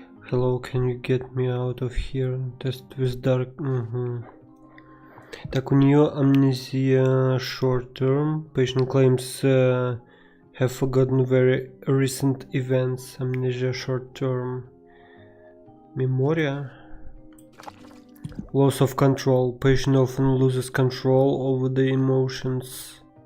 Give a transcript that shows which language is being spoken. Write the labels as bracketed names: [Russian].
[English] Hello, can you get me out of here? Test with dark. [Russian] Угу. Так, у нее амнезия [English] short term. Patient claims have forgotten very recent events. Amnesia short term. Memoria. Loss of control. Patient often loses control over the emotions.